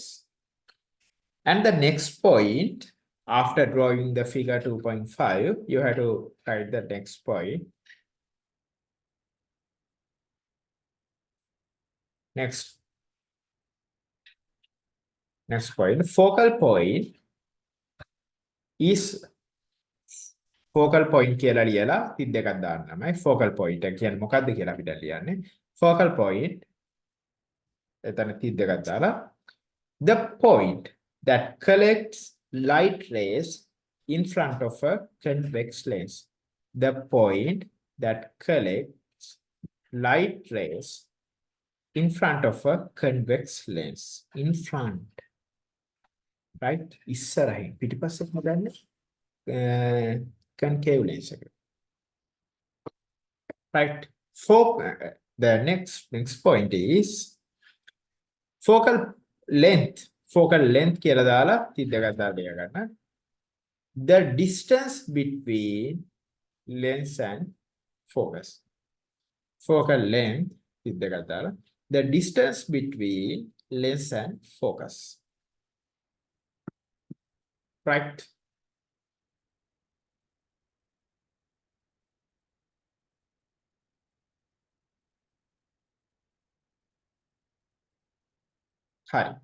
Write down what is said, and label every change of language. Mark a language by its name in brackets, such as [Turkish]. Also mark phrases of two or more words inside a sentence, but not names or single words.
[English] And the next point, after drawing the figure 2.5, you have to write the next point. Next point, focal point is focal point [Sinhala] කියලා ලියලා තිත් දෙකක් දාන්නමයි [English] focal point [Sinhala] එක කියන්නේ මොකක්ද කියලා අපිට ලියන්නේ. [English] Focal point [Sinhala] එතන තිත් දෙකක් දාලා [English] the point that collects light rays in front of a convex lens. the point that collects light rays in front of a convex lens. In front, right? [Sinhala] ඉස්සරහින් පිටිපස්සට හදන්නේ [English] concave lens [Sinhala] එක. [English] Right. The next point is focal length. Focal length [Sinhala] කියලා දාලා තිද්දකට දාලා ගන්න. [English] The distance between lens and focus. Focal length [Sinhala] තිද්දකට දාලා. [English] The distance between lens and focus. Right. Hi.